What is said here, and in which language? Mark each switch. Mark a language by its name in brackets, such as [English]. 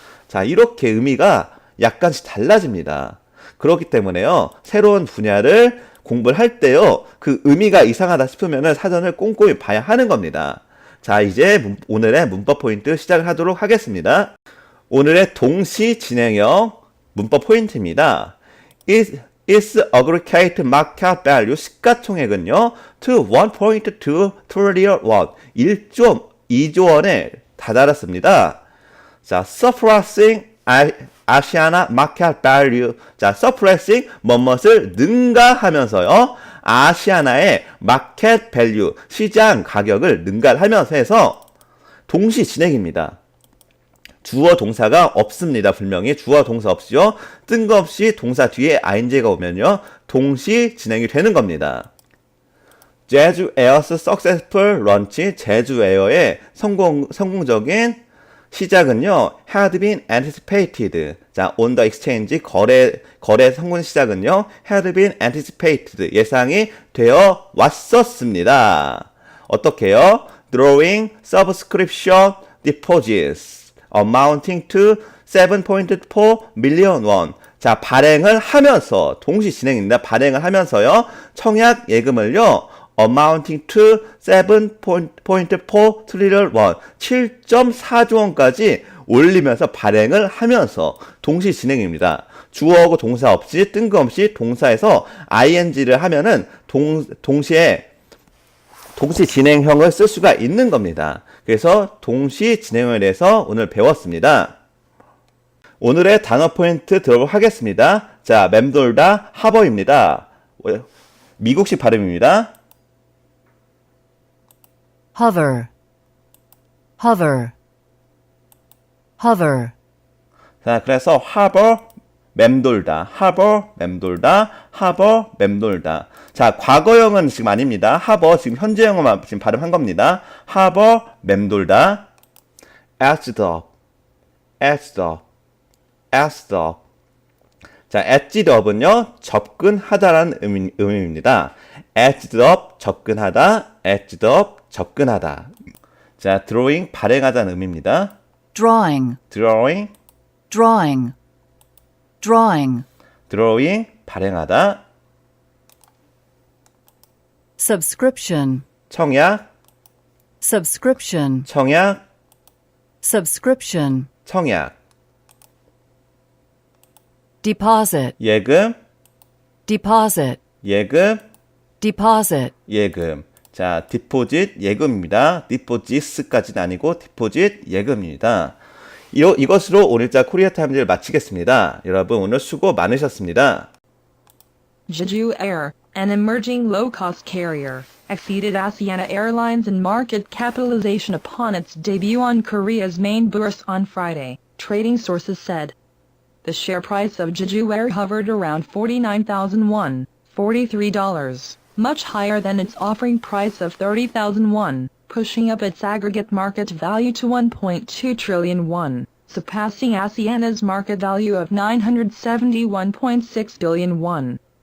[Korean] 자, 이렇게 의미가 약간씩 달라집니다. 그렇기 때문에요, 새로운 분야를 공부를 할 때요, 그 의미가 이상하다 싶으면은 사전을 꼼꼼히 봐야 하는 겁니다. 자, 이제 오늘의 문법 포인트 시작을 하도록 하겠습니다. 오늘의 동시 진행형 문법 포인트입니다. [English] Its aggregate market value [Korean] 시가총액은요, [English] to 1.2 trillion won, [Korean] 1.2조 원에 다다랐습니다. [English] 자, surpassing Asiana market value. [Korean] 자, surpassing 뭐뭇을 능가하면서요, 아시아나의 마켓 밸류, 시장 가격을 능가하면서 해서 동시 진행입니다. 주어 동사가 없습니다. 분명히 주어 동사 없이요, 뜬금없이 동사 뒤에 ing가 오면요, 동시 진행이 되는 겁니다. 제주 에어스 [English] successful launch, [Korean] 제주 에어의 성공적인 시작은요, [English] had been anticipated. 자, on the exchange, [Korean] 거래 성공 시작은요, [English] had been anticipated. [Korean] 예상이 되어 왔었습니다. 어떻게요? [English] Drawing subscription deposits amounting to 7.4 million won. [Korean] 자, 발행을 하면서, 동시 진행입니다. 발행을 하면서요, 청약 예금을요, [English] amounting to 7.4 trillion won, [Korean] 7.4조 원까지 올리면서 발행을 하면서 동시 진행입니다. 주어하고 동사 없이 뜬금없이 동사에서 ing를 하면은 동시 진행형을 쓸 수가 있는 겁니다. 그래서 동시 진행에 대해서 오늘 배웠습니다. 오늘의 단어 포인트 들어보도록 하겠습니다. 자, 맴돌다 하버입니다. 미국식 발음입니다. [English] hover, hover, hover. [Korean] 자, 그래서 harbor, 맴돌다, harbor, 맴돌다, harbor, 맴돌다. 자, 과거형은 지금 아닙니다. harbor, 지금 현재형만 지금 발음한 겁니다. [English] harbor, 맴돌다, edged up, edged up, edged up. [Korean] 자, edged up은요, 접근하다라는 의미입니다. [English] edged up, 접근하다, edged up, 접근하다. [Korean] 자, drawing, 발행하다는 의미입니다. [English] drawing, drawing, drawing, drawing. drawing, 발행하다. subscription, [Korean] 청약, [English] subscription, [Korean] 청약, [English] subscription. [Korean] 청약. [English] deposit, [Korean] 예금, [English] deposit, [Korean] 예금, [English] deposit, [Korean] 예금. 자, 디포짓 예금입니다. 디포지스까지는 아니고 디포짓 예금입니다. 이것으로 오늘자 코리아 타임즈를 마치겠습니다. 여러분 오늘 수고 많으셨습니다. [English] Jeju Air, an emerging low-cost carrier, exceeded Asiana Airlines in market capitalization upon its debut on Korea's main bourse on Friday, trading sources said. The share price of Jeju Air hovered around 49,000 won, $43, much higher than its offering price of 30,000 won, pushing up its aggregate market value to 1.2 trillion won, surpassing Asiana's market value of 971.6 billion won.